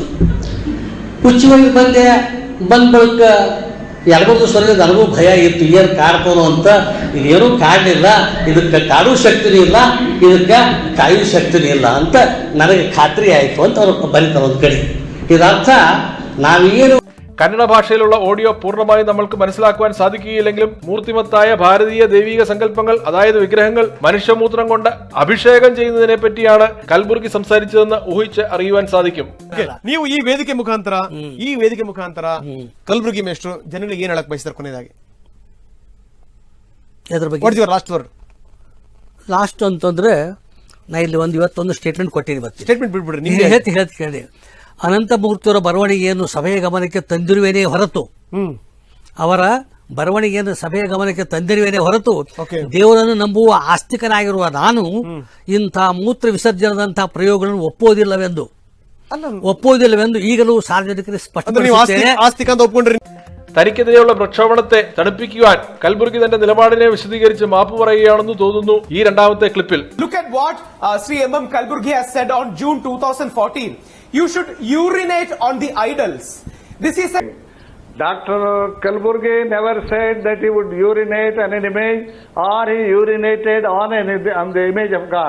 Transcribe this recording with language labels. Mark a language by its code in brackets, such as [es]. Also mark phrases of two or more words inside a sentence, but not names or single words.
[kn] ಹುಚ್ಚಿ ಒಯ್ದು ಬಂದ ಬಳಿಕ 2-3 ದಿವಸ ನನಗೂ ಭಯ ಇತ್ತು, ಏನು ಕಾಡ್ತಾನೋ ಅಂತ. ಇದೇನೂ ಕಾಡಲಿಲ್ಲ, ಇದಕ್ಕೆ ಕಾಡುವ ಶಕ್ತಿನೂ ಇಲ್ಲ, ಇದಕ್ಕೆ ಕಾಯುವ ಶಕ್ತಿನೂ ಇಲ್ಲ ಅಂತ ನನಗೆ ಖಾತ್ರಿ ಆಯಿತು ಅಂತ ಅವ್ರು ಬರೀತಾರೆ ಒಂದು ಕಡೆ. ಇದರ್ಥ ನಾವೇನು [ml] കന്നഡ ഭാഷയിലുള്ള ഓഡിയോ പൂർണ്ണമായും നമ്മൾക്ക് മനസ്സിലാക്കുവാൻ സാധിക്കുകയില്ലെങ്കിലും മൂർത്തിമത്തായ ഭാരതീയ ദൈവിക സങ്കല്പങ്ങൾ, അതായത് വിഗ്രഹങ്ങൾ മനുഷ്യമൂത്രം കൊണ്ട് അഭിഷേകം ചെയ്യുന്നതിനെ പറ്റിയാണ് കൽബുർഗി സംസാരിച്ചതെന്ന് ഊഹിച്ച് അറിയുവാൻ സാധിക്കും. [kn] ನೀವು ಈ ವೇದಿಕೆ ಮುಖಾಂತರ ಕಲ್ಬುರ್ಗಿ ಮೇಷ್ಟ್ರು ಜನಗಳಿಗೆ ಏನ್ ಹೇಳಕ್ ಬಯಸ್ತಾರೆ ಕೊನೆಯದಾಗಿ? [en] last word [kn] ಲಾಸ್ಟ್ ಅಂತಂದ್ರೆ ನಾ ಇಲ್ಲಿ ಇವತ್ತೊಂದು ಸ್ಟೇಟ್ಮೆಂಟ್ ಕೊಟ್ಟಿನಿ. ಸ್ಟೇಟ್ಮೆಂಟ್ ಬಿಟ್ಬಿಡ್ರಿ. ಹೇಳಿ ಅನಂತಮೂರ್ತಿಯವರ ಬರವಣಿಗೆಯನ್ನು ಸಭೆಯ ಗಮನಕ್ಕೆ ತಂದಿರುವೇನೇ ಹೊರತು, ಅವರ ಬರವಣಿಗೆಯನ್ನು ಸಭೆಯ ಗಮನಕ್ಕೆ ತಂದಿರುವೇನೇ ಹೊರತು, ದೇವರನ್ನು ನಂಬುವ ಆಸ್ತಿಕನಾಗಿರುವ ನಾನು ಇಂಥ ಮೂತ್ರ ವಿಸರ್ಜನದಂತಹ ಪ್ರಯೋಗಗಳನ್ನು ಒಪ್ಪುವುದಿಲ್ಲವೆಂದು ಈಗಲೂ ಸಾರ್ವಜನಿಕರಿಗೆ ಸ್ಪಷ್ಟಪಡಿಸುತ್ತೇನೆ. [ml] തനിക്കെതിരെയുള്ള പ്രക്ഷോഭണത്തെ തണുപ്പിക്കുവാൻ കൽബുർഗി തന്റെ നിലപാടിനെ വിശദീകരിച്ച് മാപ്പ് പറയുകയാണെന്ന് തോന്നുന്നു ഈ രണ്ടാമത്തെ ക്ലിപ്പിൽ. [en] Look at what Sri M.M. Kalburgi has said on June 2014. You should urinate on the idols. This is Dr. Kalburgi never said that he would urinate on an image or he urinated on the image of God.